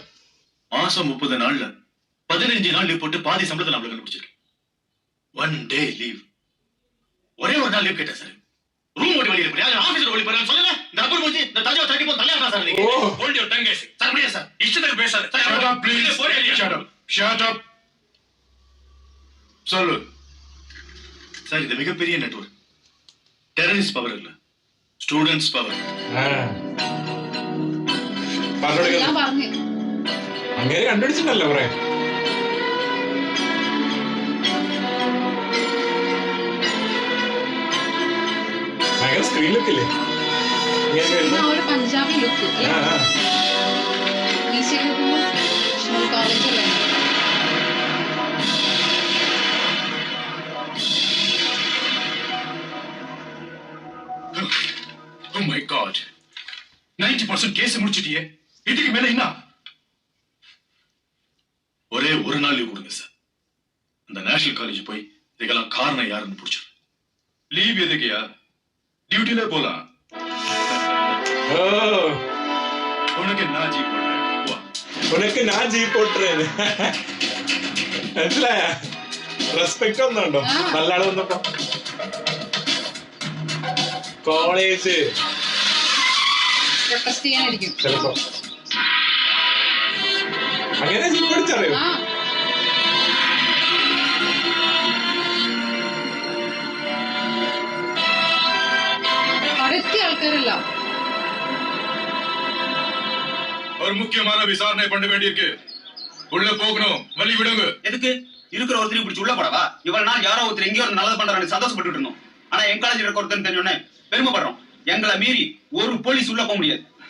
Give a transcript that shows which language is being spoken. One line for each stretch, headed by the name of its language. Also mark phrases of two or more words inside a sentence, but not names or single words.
Tamil: மாசம் 30 நாள்ல 15 நாள் லீவ் போட்டு பாதி சம்பளத்தை நம்மள கண்டுபிடிச்சிருக்கேன்.
English: 1 day leave.
Tamil: ஒரே ஒரு நாள் லீவ் கேட்டேன் சார். ரூம் ஓடி வெளிய போறேன். ஆபீஸ்ல ஓடி போறேன். சொல்லல இந்த ரப்பர் மூஞ்சி இந்த தஜோ தட்டி போ தலையா சார் நீங்க.
English: hold your tongue case.
Tamil: சார் முடியாது சார். இஷ்டத்துக்கு பேசாத.
English: Shut up, please. Shut up. Shut up.
Tamil: சொல்லு. சார் இது மிகப்பெரிய நெட்வொர்க்.
English: terrorist power
Tamil: இல்ல,
English: students power.
Malayalam: ഞാൻ പറഞ്ഞു അങ്ങനെ കണ്ടുപിടിച്ചിട്ടല്ലോ കുറെ. ഭയങ്കര സ്ക്രീൻ ലുക്കില്ലേ? ആ ഒരു പഞ്ചാബി ലുക്ക് കോളേജല്ലേ.
English: Oh my God.
Tamil: 90% கேஸ் முடிச்சிட்டியே. இதுக்கு மேல என்ன? ஒரே ஒரு நாள் லீவ் கொடுங்க சார். அந்த நேஷனல் காலேஜ் போய் இதுக்கெல்லாம் காரணம் யாருன்னு பிடிச்சிரு. லீவ் எதுக்குயா? டியூட்டில போலாம்.
Malayalam: ഓ
Tamil: உனக்கு நான் ஜீப் போடுறேன். வா. உனக்கு நான் ஜீப் ஓட்டுறேன்னு
Malayalam: മനസ്സിലായ? റെസ്പെക്ട് ഒന്നുണ്ടോ നല്ല ആള് വന്നപ്പോ? കോളേജ് പ്രൊട്ടസ്റ്റ് ചെയ്യാനായിരിക്കും ചിലപ്പോ. അങ്ങനെ ജീപ്പ് പഠിച്ചറിയോ? ആ അടുത്ത ആൾക്കാരല്ല.
Tamil: ஒரு முக்கியமான விசாரணை பண்ண வேண்டியிருக்கு. உள்ள போகணும். வழி விடுங்க. எதுக்கு? இருக்கிற ஒருத்தரையும் பிடிச்சி உள்ள போடவா? இவ்வளவு நாள் யாரோ ஒருத்தர் எங்கேயோ ஒரு நல்லது பண்றாங்க சந்தோஷப்பட்டு இருந்தோம். ஆனா என் காலேஜ் இருக்க ஒருத்தர் தெரிஞ்சோடனே பெருமைப்படுறோம். எங்களை மீறி ஒரு போலீஸ் உள்ள போக முடியாது.